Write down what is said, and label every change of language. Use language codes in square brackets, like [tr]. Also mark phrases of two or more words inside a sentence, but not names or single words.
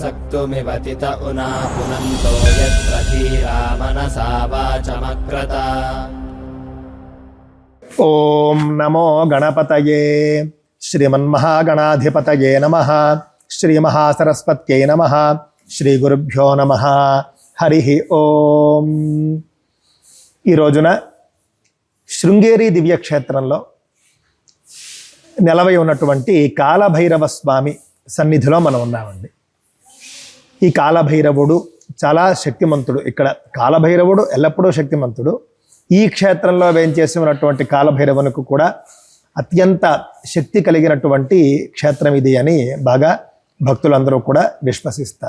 [sa] मृत्युमिवतित उना पुनन्तो यत्र धीरा मनसा वाचमक्रत। ओम नमो गणपतये श्रीमन्महागणाधिपतये नमः। श्री महासरस्वत्यै नमः। श्री गुरुभ्यो नमः। हरि ओम। [te] ఈ రోజున శృంగేరి దివ్యక్షేత్రంలో నెలవై ఉన్నటువంటి కాలభైరవ స్వామి సన్నిధిలో మనం ఉన్నామండి. ఈ కాలభైరవుడు చాలా శక్తిమంతుడు. ఇక్కడ కాలభైరవుడు ఎల్లప్పుడూ శక్తిమంతుడు. ఈ క్షేత్రంలో వేంచేసి ఉన్నటువంటి కాలభైరవునికి కూడా అత్యంత శక్తి కలిగినటువంటి క్షేత్రం ఇది అని బాగా భక్తులందరూ కూడా విశ్వసిస్తారు.